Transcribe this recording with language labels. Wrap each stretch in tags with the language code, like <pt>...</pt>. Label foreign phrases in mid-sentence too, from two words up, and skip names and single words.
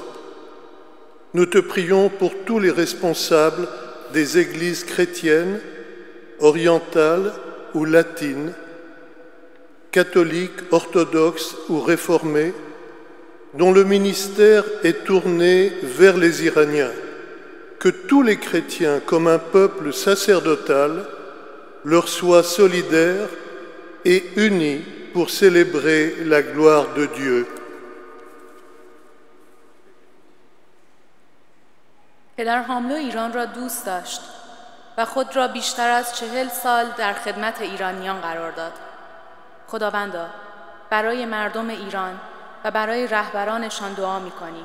<fr>Nous te prions pour tous les responsables des églises chrétiennes, orientales ou latines, catholiques, orthodoxes ou réformées, dont le ministère est tourné vers les Iraniens, que tous les chrétiens, comme un peuple sacerdotal, leur soient solidaires et unis pour célébrer la gloire de Dieu.</fr> <fa>پدر حاملو ایران را دوست داشت و خود را بیشتر از 40 سال در خدمت ایرانیان قرار داد. خداوندا، برای مردم ایران و برای رهبرانشان دعا می‌کنیم.</fa>